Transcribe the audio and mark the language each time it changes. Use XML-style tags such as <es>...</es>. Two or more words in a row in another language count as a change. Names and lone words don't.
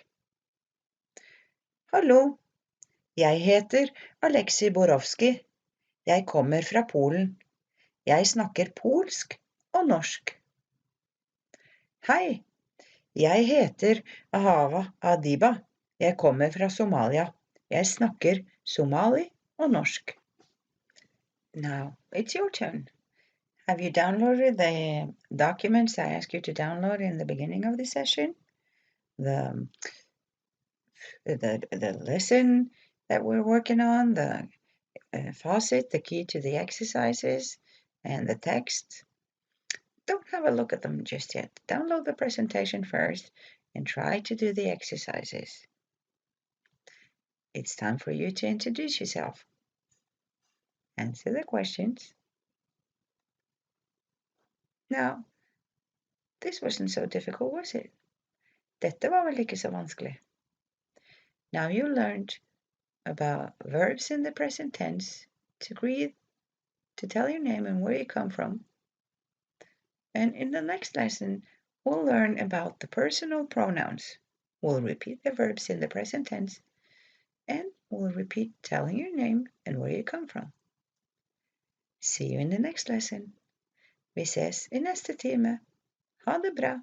<no>Hallo, jeg heter Aleksij Borowski. Jeg kommer fra Polen. Jeg snakker polsk og norsk. Hei, jeg heter Ahava Adiba. Jeg kommer fra Somalia. Jeg snakker somali og norsk.</no> <en>Now, it's your turn. Have you downloaded the documents I asked you to download in the beginning of the session? The lesson that we're working on, the faucet, the key to the exercises, and the text. Don't have a look at them just yet. Download the presentation first and try to do the exercises. It's time for you to introduce yourself. Answer the questions. Now, this wasn't so difficult, was it?</en> <no>Dette var vel ikke så vanskelig.</no> <en>Now you learned about verbs in the present tense, to greet, to tell your name and where you come from. And in the next lesson, we'll learn about the personal pronouns. We'll repeat the verbs in the present tense, and we'll repeat telling your name and where you come from. See you in the next lesson.</en> <no>Vi ses i neste time. Ha det bra!</no>